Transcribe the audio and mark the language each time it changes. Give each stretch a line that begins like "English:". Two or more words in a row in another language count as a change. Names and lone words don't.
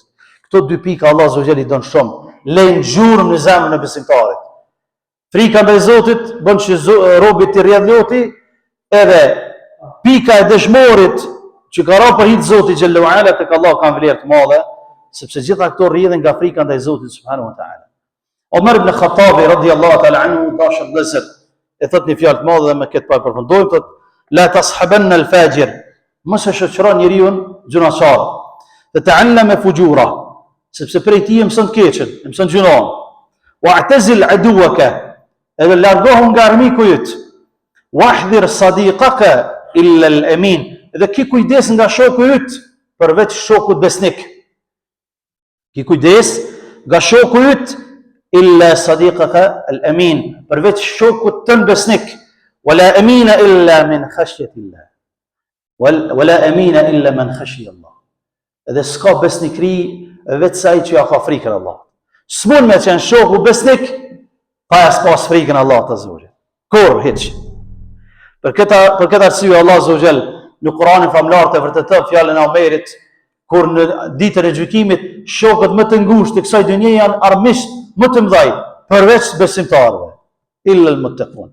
Albanian: Këto dy pika Allah
Arabic: عز وجل
Albanian: i don shumë, lejnë gjurmë në zemrën e besimtarit. Frika ndaj Zotit bën që robi të rrjedh loti, edhe pika e dëshmorit që ka ra për hir të Zotit
Arabic: جل وعلا
Albanian: tek Allah ka vlerë të madhe, sepse gjitha këto rrjedhin nga frika ndaj Zotit
Arabic: سبحانه وتعالى.
Albanian: Omar ibn Khattabi radhiyallahu ta'ala anhu dashur vëllezër, e thot një fjalë të madhe dhe me këtë pa përfundojmë, thot:
Arabic: "لا تصحبن الفاجر",
Albanian: mos e shoqëron njeriu gjunaçar. Të
Arabic: تتعلم فجوره,
Albanian: sepse prej tij mëson të keqen, mëson gjunon.
Arabic: واعتزل عدوك,
Albanian: edhe largohu nga armiku yt.
Arabic: واحذر صديقك إلا الأمين,
Albanian: edhe ki kujdes nga shoku yt përveç shokut besnik. Ki kujdes nga shoku yt
Arabic: إلا صديقك الأمين,
Albanian: përveç shokut tën besnik.
Arabic: ولا أمين إلا من خشية الله. ولا أمين إلا من خشي الله.
Albanian: Edhe s'ka besnikri veç ai që ja ka frikën Allah. S'mund me qenë shoku besnik pa as pas frikën Allah të
Arabic: عز وجل.
Albanian: Kur hiç. Për këtë arsye Allah
Arabic: عز وجل
Albanian: në Kur'anin famlar të vërteton fjalën e Omerit, kur në ditën e gjykimit shokët më të ngushtë të kësaj dynje janë armiqt më të mëdhaj përveç besimtarëve,
Arabic: إلا المتقون.